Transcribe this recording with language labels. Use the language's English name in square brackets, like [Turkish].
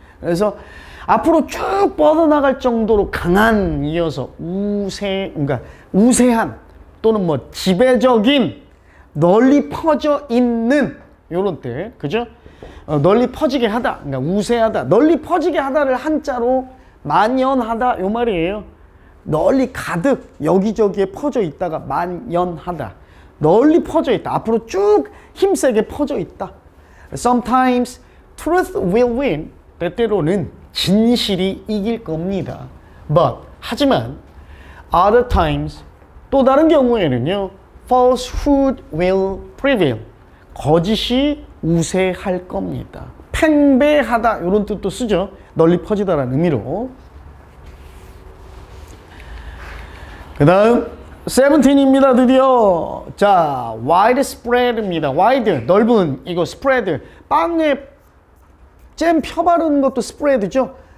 [Korean] 그래서 앞으로 쭉 뻗어나갈 정도로 강한 이어서 그러니까 우세한 또는 뭐 지배적인 널리 퍼져 있는 이런 뜻, 그죠? 널리 퍼지게 하다, 그러니까 우세하다, 널리 퍼지게 하다를 한자로 만연하다 요 말이에요. 널리 가득 여기저기에 퍼져 있다가 만연하다. 널리 퍼져 있다. 앞으로 쭉 힘세게 퍼져 있다. [English] Sometimes truth will win. [Korean] 때때로는 진실이 이길 겁니다. [English] But [Korean] 하지만 [English] other times [Korean] 또 다른 경우에는요, [English] falsehood will prevail. [Korean] 거짓이 우세할 겁니다. 팽배하다 이런 뜻도 쓰죠. 널리 퍼지다라는 의미로. 그 다음 17입니다. 드디어. 자, widespread입니다. wide 넓은, 이거 spread 빵에 잼 펴 바르는 것도 spread죠.